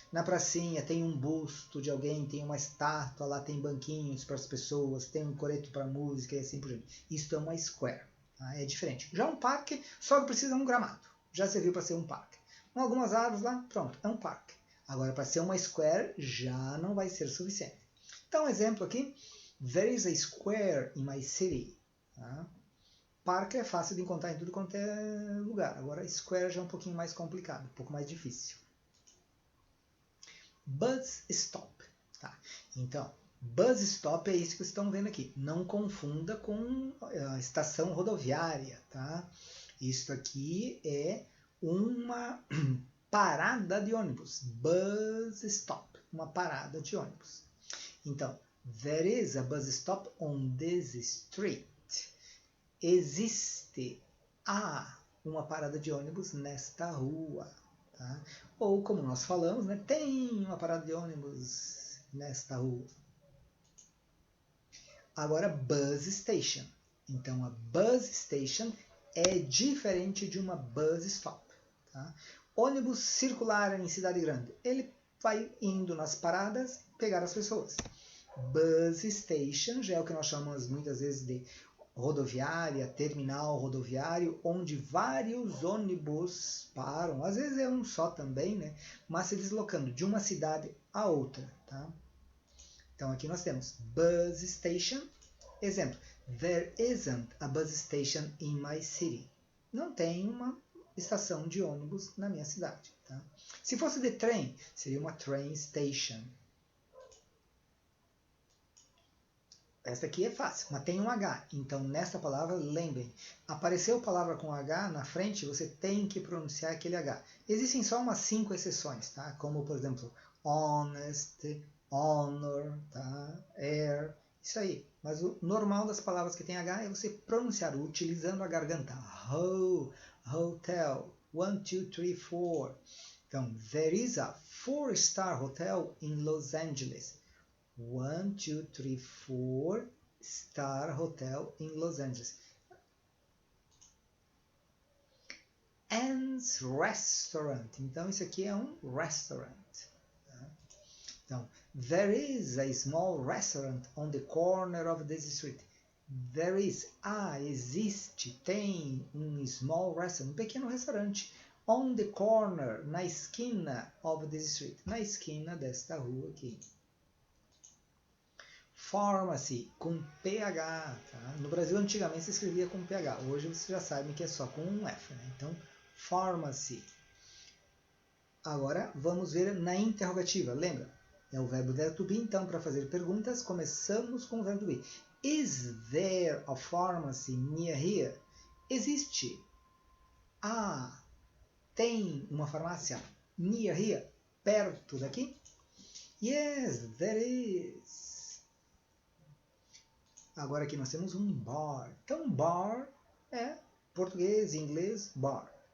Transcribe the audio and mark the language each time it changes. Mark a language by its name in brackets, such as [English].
[Portuguese] Na pracinha tem um busto de alguém, tem uma estátua, lá tem banquinhos para as pessoas, tem um coreto para música e assim por diante. Isso é uma square, tá? É diferente. Já um parque só precisa de um gramado. Já serviu para ser um parque. Com algumas árvores lá, pronto, é um parque. Agora, para ser uma square, já não vai ser suficiente. Então, um exemplo aqui. [English] There is a square in my city. [Portuguese] Tá? Parque é fácil de encontrar em tudo quanto é lugar. Agora, square já é um pouquinho mais complicado, um pouco mais difícil. Bus stop. Tá? Então, bus stop é isso que vocês estão vendo aqui. Não confunda com a estação rodoviária. Tá? Isso aqui é uma parada de ônibus. Bus stop. Uma parada de ônibus. [English] Então, there is a bus stop on this street. [Portuguese] Existe uma parada de ônibus nesta rua. Tá? Ou, como nós falamos, né, tem uma parada de ônibus nesta rua. Agora, bus station. Então, a bus station é diferente de uma bus stop. Tá? Ônibus circular em cidade grande. Ele vai indo nas paradas pegar as pessoas. Bus station já é o que nós chamamos muitas vezes de rodoviária, terminal rodoviário, onde vários ônibus param. Às vezes é um só também, né? Mas se deslocando de uma cidade a outra. Tá? Então aqui nós temos bus station. [English] Exemplo, there isn't a bus station in my city. [Portuguese] Não tem uma estação de ônibus na minha cidade. Tá? Se fosse de trem, seria uma train station. Essa aqui é fácil, mas tem um H. Então, nessa palavra, lembrem. Apareceu palavra com H na frente, você tem que pronunciar aquele H. Existem só umas 5 exceções, tá? Como, por exemplo, honest, honor, tá? Air, isso aí. Mas o normal das palavras que tem H é você pronunciar utilizando a garganta. [English] Hotel, 1, 2, 3, 4. Então, there is a 4-star hotel in Los Angeles. 1, 2, 3, 4 star hotel in Los Angeles. Anne's Restaurant. [Portuguese] Então, isso aqui é um restaurant. Tá? [English] Então, there is a small restaurant on the corner of this street. There is, [Portuguese] existe, tem um [English] small restaurant, [Portuguese] um pequeno restaurante. [English] On the corner, [Portuguese] na esquina [English] of this street. [Portuguese] Na esquina desta rua aqui. Pharmacy, com PH. Tá? No Brasil, antigamente, se escrevia com PH. Hoje, vocês já sabem que é só com um F. Né? Então, pharmacy. Agora, vamos ver na interrogativa. Lembra? É o verbo there to be. Então, para fazer perguntas, começamos com o verbo to be. [English] Is there a pharmacy near here? [Portuguese] Existe. Tem uma farmácia [English] near here? [Portuguese] Perto daqui? [English] Yes, there is. [Portuguese] Agora aqui nós temos um bar. Então, bar é português, inglês, bar.